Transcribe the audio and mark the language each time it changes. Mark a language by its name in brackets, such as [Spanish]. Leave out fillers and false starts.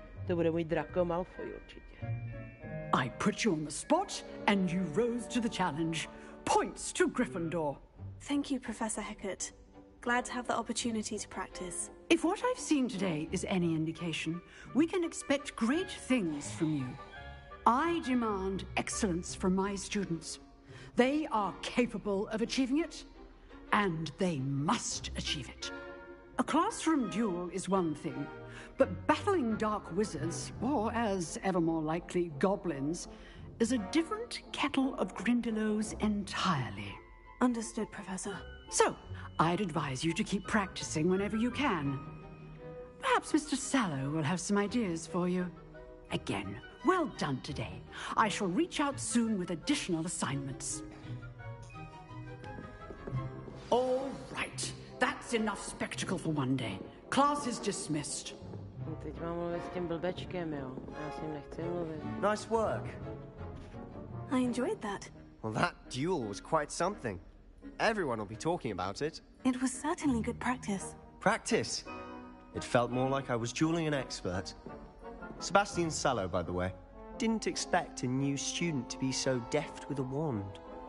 [Czech] To bude můj Draco Malfoy určitě. [English] I put you on the spot, and you rose to the challenge. Points to Gryffindor. Thank you, Professor Hecat. Glad to have the opportunity to practice. If what I've seen today is any indication, we can expect great things from you. I demand excellence from my students. They are capable of achieving it, and they must achieve it. A classroom duel is one thing, but battling dark wizards, or as ever more likely, goblins, is a different kettle of Grindylows entirely. Understood, Professor. So, I'd advise you to keep practicing whenever you can. Perhaps Mr. Sallow will have some ideas for you. Again, well done today. I shall reach out soon with additional assignments. All right. That's enough spectacle for one day. Class is dismissed. [Czech] Teď mám mluvit s tím blbečkem, jo. Já s ním nechci mluvit. [English] Nice work. I enjoyed that. Well, that duel was quite something. Everyone will be talking about it. It was certainly good practice. Practice? It felt more like I was dueling an expert. Sebastian Sallow, by the way. Didn't expect a new student to be so deft with a wand.